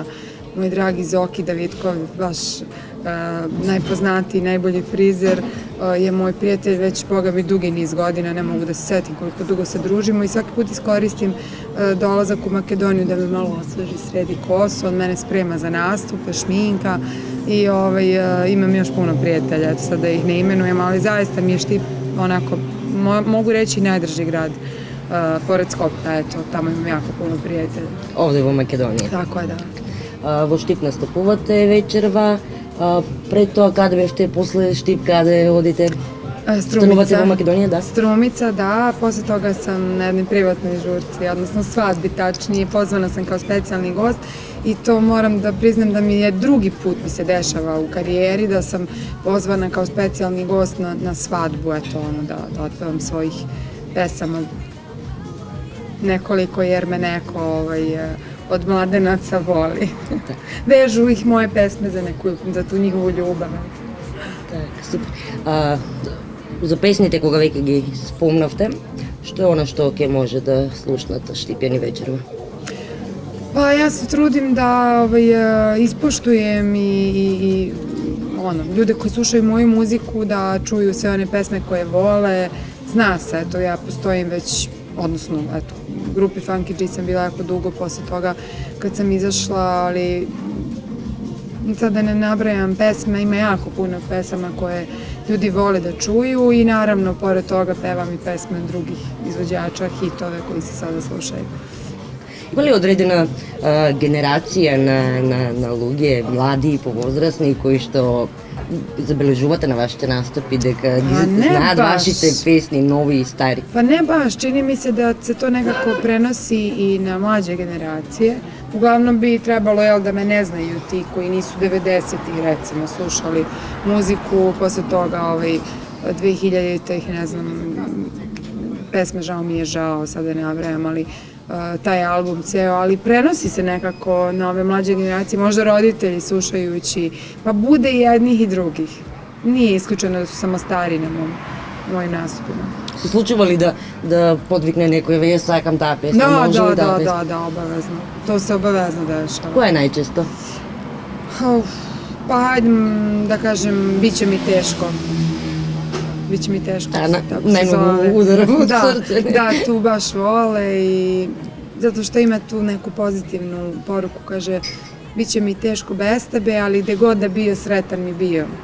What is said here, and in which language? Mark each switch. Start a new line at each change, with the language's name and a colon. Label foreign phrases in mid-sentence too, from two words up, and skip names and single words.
Serbian: Moj dragi Zoki Davidkov, vaš najpoznatiji, najbolji frizer, je moj prijatelj već, boga mi, dugi niz godina, ne mogu da se setim koliko dugo se družimo i svaki put iskoristim dolazak u Makedoniju da me malo osveži, sredi kosu, on mene sprema za nastupe, šminka i imam još puno prijatelja, eto sad da ih ne imenujem, ali zaista mi je Štip onako, mogu reći, najdrži grad. Pored Skopja, eto, tamo imam jako puno prijatelja.
Macedonian: Ovde во Македонија.
Serbian: Tako je, da.
Macedonian: Во Штип настапувате вечерва, пред тоа каде бевте, после Штип каде одите? Станувате во Македонија, да?
Serbian: Strumica, da, posle toga sam na jednoj privatnoj žurci, odnosno svadbi tačnije, pozvana sam kao specijalni gost i to moram da priznam da mi je drugi put mi se dešava u karijeri, da sam pozvana kao specijalni gost na svadbu, eto ono, da otpevam svojih pesama nekoliko jer me neko od mladenaca voli. Vežu ih moje pesme za tu njihovu ljubav.
Macedonian: Так, супер. За песните, кога веќе ги спомнавте, што е она што ќе може да слушнат Štipјани вечерва?
Serbian: Pa ja se trudim da ispoštujem i ljude koji slušaju moju muziku, da čuju sve one pesme koje vole. Zna se, eto, ja postojim već, odnosno, eto, u grupi Funky G sam bila jako dugo posle toga kad sam izašla, ali sad da ne nabrajam pesme, ima jako puno pesama koje ljudi vole da čuju i naravno, pored toga pevam i pesme drugih izvođača, hitove koji se sada slušaju.
Macedonian: Има ли одредена генерација на луѓе, млади и повозрасни, кои што забележувате на вашите настапи, дека ги знаат вашите песни, нови и стари?
Serbian: Pa ne baš, čini mi se da se to nekako prenosi i na mlađe generacije. Uglavnom bi trebalo da me ne znaju ti koji nisu 90-ih recimo slušali muziku, posle toga 2000-ih, ne znam, pesme Žao mi je žao, sad da ne nabrajam, ali taj album ceo, ali prenosi se nekako na ove mlađe generacije, možda roditelji slušajući, pa bude i jednih i drugih. Nije isključeno da su samo stari na mojim nastupima.
Macedonian: Се случува ли да подвикне некој, ја сакам таа песна, може ли таа песна?
Serbian: Da, obavezno. To se obavezno dešava.
Macedonian: Која е најчесто?
Serbian: Pa hajde da kažem, bit će mi teško. Biće mi teško. Najmnogo udara od srce. Da, tu baš vole i zato što ima tu neku pozitivnu poruku, kaže, bit će mi teško bez tebe, ali gde god da bio, sretan mi bio.